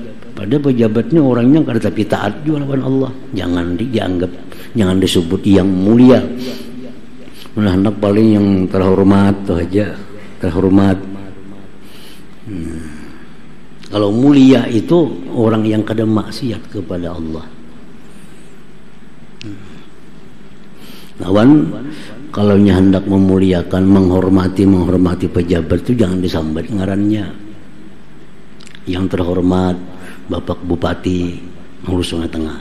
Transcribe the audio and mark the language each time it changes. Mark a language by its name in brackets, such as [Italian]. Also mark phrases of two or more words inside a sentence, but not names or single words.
[Banjar] Pada pejabatnya orangnya kada tapi taat juga lawan Allah. [Indonesian] Jangan dianggap, jangan disebut yang mulia. Nah, hendak paling yang terhormat tuh aja, terhormat. [Banjar] Kalau mulia itu orang yang kada maksiat kepada Allah. Lawan kalau hendak memuliakan, menghormati pejabat itu jangan disambat ngarannya. [Indonesian] Yang terhormat Bapak Bupati ngurus Sungai Tengah.